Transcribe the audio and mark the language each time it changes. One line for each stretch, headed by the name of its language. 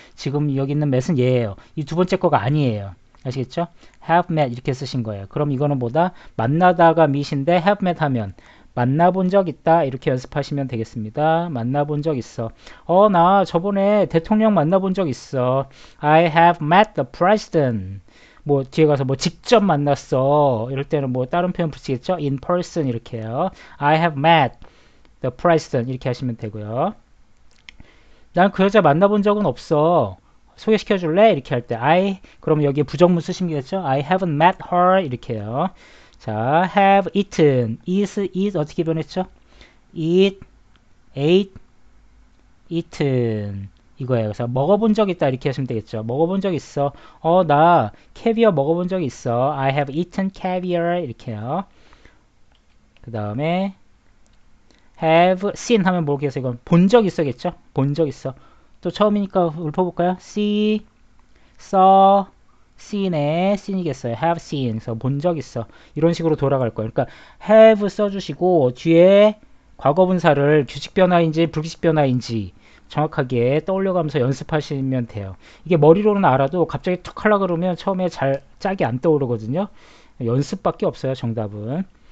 Korean: 지금 여기 있는 met은 얘예요. 이 두 번째 거가 아니에요. 아시겠죠?
English: have met
Korean: 이렇게 쓰신 거예요. 그럼 이거는 뭐다? 만나다가 meet인데 have met 하면 만나본 적 있다 이렇게 연습하시면 되겠습니다. 만나본 적 있어. 나 저번에 대통령 만나본 적 있어.
English: I have met the president.
Korean: 뭐 뒤에 가서 뭐 직접 만났어. 이럴 때는 뭐 다른 표현 붙이겠죠?
English: in person
Korean: 이렇게요.
English: I have met the president
Korean: 이렇게 하시면 되고요. 난 그 여자 만나본 적은 없어. 소개시켜 줄래? 이렇게 할 때 그럼 여기에 부정문 쓰시면 되겠죠?
English: I haven't met her
Korean: 이렇게요. 자,
English: have eaten,
Korean: eat 어떻게 변했죠?
English: eat, ate, eaten
Korean: 이거예요. 그래서 먹어본 적 있다 이렇게 하시면 되겠죠. 먹어본 적 있어. 나 캐비어 먹어본 적 있어.
English: I have eaten caviar
Korean: 이렇게요. 그 다음에 have seen 하면 모르겠어요. 이건 본 적 있어겠죠? 본 적 있어. 또 처음이니까 읊어볼까요?
English: see, saw, seen에 seen이겠어요. have seen.
Korean: 그래서 본 적 있어. 이런 식으로 돌아갈 거예요. 그러니까 have 써주시고 뒤에 과거분사를 규칙 변화인지 불규칙 변화인지 정확하게 떠올려가면서 연습하시면 돼요. 이게 머리로는 알아도 갑자기 툭 하려 그러면 처음에 잘 짝이 안 떠오르거든요. 연습밖에 없어요. 정답은.